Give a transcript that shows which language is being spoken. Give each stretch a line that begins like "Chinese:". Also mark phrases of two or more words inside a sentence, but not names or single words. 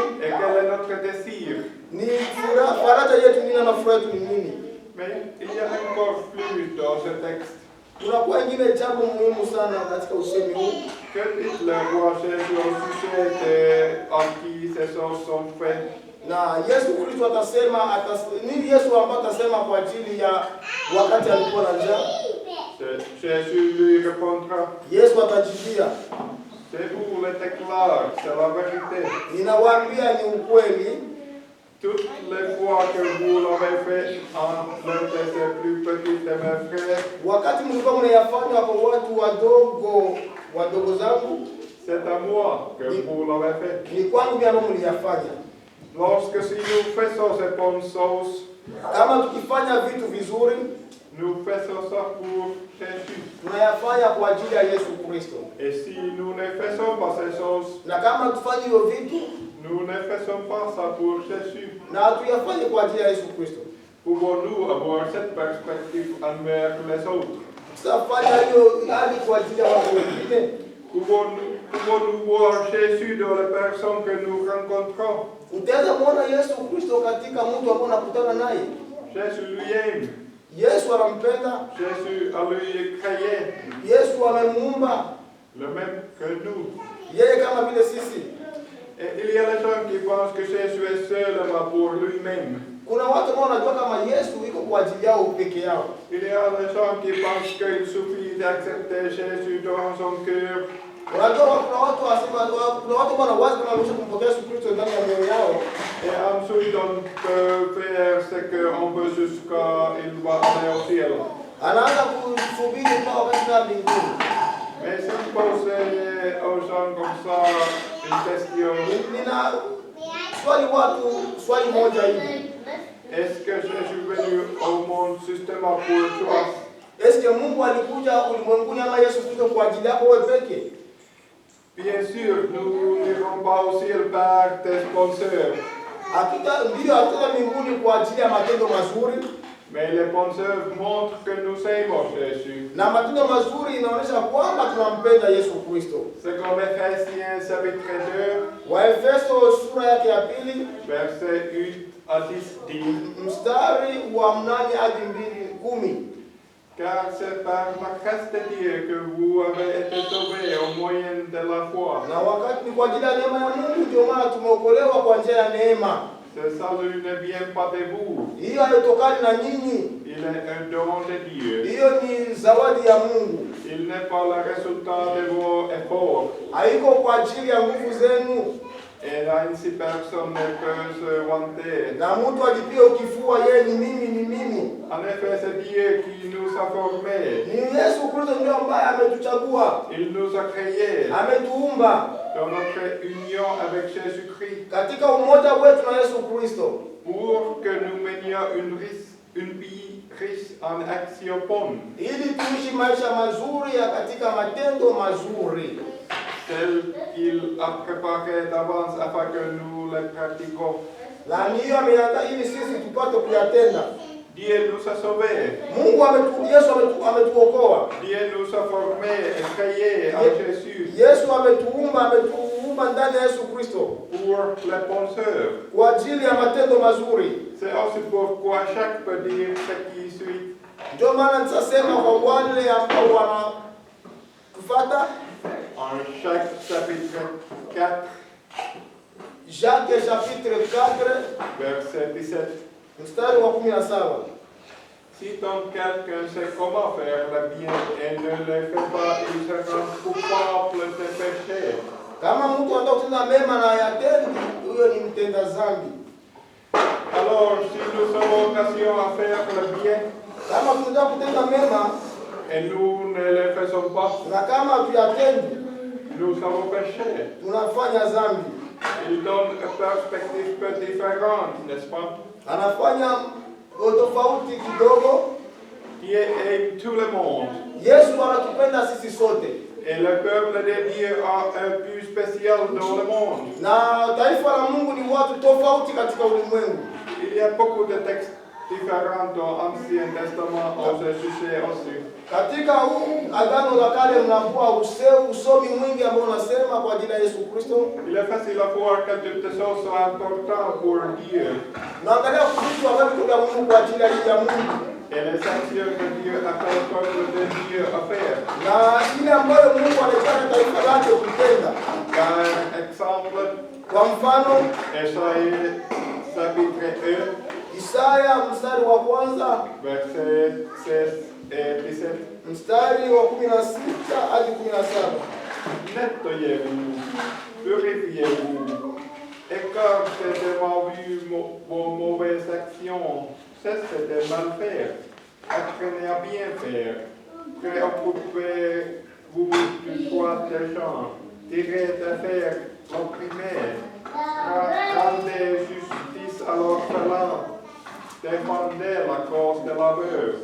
French: Et quel est notre désir?
Swahili: Ni faraja yetu nini na furaha yetu ni nini?
French: Mais il y a encore plus dans ce texte.
Swahili: Tunakuwa ingine jambo muhimu sana katika usemi huu.
French: Que dit le roi Jésus au sujet de à qui ces choses sont faites?
Swahili: Na Yesu Kristo atasema nini? Yesu ambaye atasema kwa ajili ya wakati alikuwa na njaa.
French: Jésus lui répondra.
Swahili: Yesu atajibia,
French: C'est vous le déclare, c'est la vérité.
Swahili: ninawaambia ni ukweli,
French: Toutes les fois que vous l'avez fait en l'un de ces plus petits de mes frères,
Swahili: wakati mlikuwa mnayafanya kwa watu wadogo zangu,
French: c'est à moi que vous l'avez fait.
Swahili: ni kwangu mimi ambao mliyafanya.
French: Lorsque si nous faisons ces bonnes choses,
Swahili: Kama tukifanya vitu vizuri,
French: nous faisons ça pour Jésus.
Swahili: tunayafanya kwa ajili ya Yesu Kristo.
French: Et si nous ne faisons pas ces choses,
Swahili: Na kama tufanye hivyo vitu
French: nous ne faisons pas ça pour Jésus.
Swahili: na tuyafanye kwa ajili ya Yesu Kristo,
French: Pouvons-nous avoir cette perspective envers les autres?
Swahili: tutafanya hiyo hali kwa ajili ya watu wengine.
French: Pouvons-nous voir Jésus dans les personnes que nous rencontrons?
Swahili: Utaweza muona Yesu Kristo katika mtu ambaye unakutana naye.
French: Jésus lui aime.
Swahili: Yesu anampenda,
French: Jésus a lui créé
Swahili: Yesu amemuumba
French: le même que nous.
Swahili: yeye kama vile sisi.
French: Et il y a les gens qui pensent que Jésus est seulement pour lui-même.
Swahili: Kuna watu ambao wanajua kama Yesu iko kwa ajili yao peke yao.
French: Il y a les gens qui pensent qu'il suffit d'accepter Jésus dans son cœur.
Swahili: Unajua kuna watu wanawaza kama wanaweza kumpokea Yesu Kristo ndani ya mioyo yao.
French: Et ensuite on peut faire ce qu'on veut jusqu'à il va aller au ciel.
Swahili: Anaanza kusubiri mpaka wakati wa mbinguni.
French: Mais si vous posez aux gens comme ça une question,
Swahili: Nina swali moja hivi.
French: est-ce que Jésus est venu au monde justement pour toi? Est-ce que
Swahili: Mungu alikuja ulimwenguni ama Yesu Kristo kwa ajili yako wewe pekee?
French: Bien sûr, nous n'irons pas au ciel par des bonnes œuvres.
Swahili: Hatuta mbinguni kwa ajili ya matendo mazuri.
French: Mais les bonnes œuvres montrent que nous aimons Jésus.
Swahili: Na matendo mazuri inaonyesha kwamba tunampenda Yesu Kristo.
French: C'est comme Ephésiens chapitre 2,
Swahili: Waefeso sura yake ya pili,
French: verset 8 à 10 dit:
Swahili: mstari wa 8 hadi 10.
French: Car c'est par la grâce de Dieu que vous avez été sauvés au moyen de la foi.
Swahili: Na wakati ni kwa ajili ya neema ya Mungu ndio maana tumeokolewa kwa njia ya neema.
French: Ce salut ne vient pas de vous.
Swahili: Hiyo haitokani na nyinyi.
French: Il est un don de Dieu.
Swahili: Hiyo ni zawadi ya Mungu.
French: Il n'est pas le résultat de vos efforts.
Swahili: Haiko kwa ajili ya nguvu zenu.
French: Et ainsi personne ne peut se vanter.
Swahili: Na mtu ajipie ukifua yeye ni mimi.
French: En effet, c'est Dieu qui nous a formés.
Swahili: Ni Yesu Kristo ndiye ambaye ametuchagua.
French: Il nous a créés
Swahili: Ametuumba
French: dans notre union avec Jésus-Christ
Swahili: katika umoja wetu na Yesu Kristo,
French: pour que nous menions une vie riche en actions bonnes,
Swahili: ili tuishi maisha mazuri ya katika matendo mazuri,
French: celles qu'il a préparées d'avance afin que nous les pratiquions.
Swahili: na niyo ameandaa ili sisi tupate kuyatenda.
French: Dieu nous a sauvés.
Swahili: Yesu ametuokoa.
French: Dieu nous a formés et créés en Jésus
Swahili: Yesu ametuumba ndani ya Yesu Kristo
French: pour les bonnes œuvres.
Swahili: kwa ajili ya matendo mazuri.
French: C'est aussi pourquoi chaque peut dire ce qui suit.
Swahili: Ndio maana nitasema kwa wale ambao wanatufuata
French: En Jacques chapitre 4, Jacques chapitre 4 verset 17.
Swahili: mstari wa 17.
French: Si donc quelqu'un sait comment faire le bien et ne le fait pas, il sera coupable de péché.
Swahili: Kama mtu anataka kutenda mema na hayatendi, huyo ni mtenda dhambi.
French: Alors, si nous avons occasion à faire le bien
Swahili: Kama tunataka kutenda mema
French: et nous ne le faisons pas,
Swahili: na kama hatuyatendi,
French: nous avons péché.
Swahili: tunafanya dhambi.
French: Il donne une perspective peu différente, n'est-ce pas?
Swahili: Anafanya tofauti kidogo.
French: Dieu aime tout le monde.
Swahili: Yesu anatupenda sisi sote.
French: Et le peuple de Dieu a un but spécial dans le monde.
Swahili: Na taifa la Mungu ni watu tofauti katika ulimwengu.
French: Il y a beaucoup de textes différents dans l'Ancien Testament à ce sujet aussi.
Swahili: Katika Agano la Kale mnakuwa usomi mwingi ambao unasema kwa ajili ya Yesu Kristo.
French: Il est facile à voir que toutes ces choses sont importantes pour Dieu.
Swahili: Naangalia vitu ambavyo vya Mungu kwa ajili ya Mungu.
French: Et les actions que Dieu appelle le peuple de Dieu à faire.
Swahili: Na ile ambayo Mungu anataka taifa lake kutenda.
French: Par exemple,
Swahili: Kwa mfano,
French: Ésaïe chapitre 1,
Swahili: Isaya mstari wa kwanza
French: verset 16 et 17.
Swahili: mstari wa 16 hadi 17.
French: Nettoyez-vous, purifiez-vous, écartez de ma vue vos mauvaises actions, cessez de mal faire, apprenez à bien faire, préoccupez-vous du droit des gens, tirez d'affaires l'opprimé, rendez justice à l'orphelin, défendez la cause de la veuve.